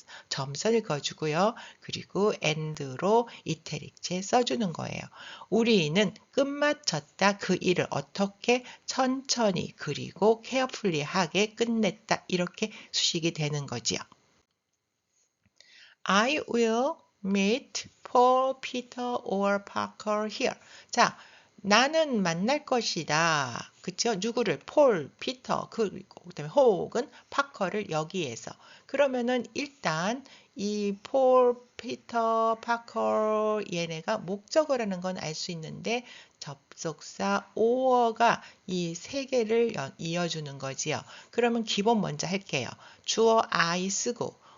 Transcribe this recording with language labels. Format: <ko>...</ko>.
<ko>점선을 그어주고요. 그리고 and로 이태리체 써주는 거예요. 우리는 끝마쳤다. 그 일을 어떻게 천천히 그리고 carefully하게 끝냈다. 이렇게 수식이 되는 거지요.</ko> <en>I will meet Paul, Peter or Parker here.</en> <ko>자, 나는 만날 것이다. 그쵸? 누구를? 폴, 피터, 그다음에 혹은 파커를 여기에서. 그러면은 일단 이 폴, 피터, 파커 얘네가 목적어라는 건 알 수 있는데 접속사 or가 이 세 개를 이어주는 거지요. 그러면 기본 먼저 할게요. 주어 I 쓰고</ko>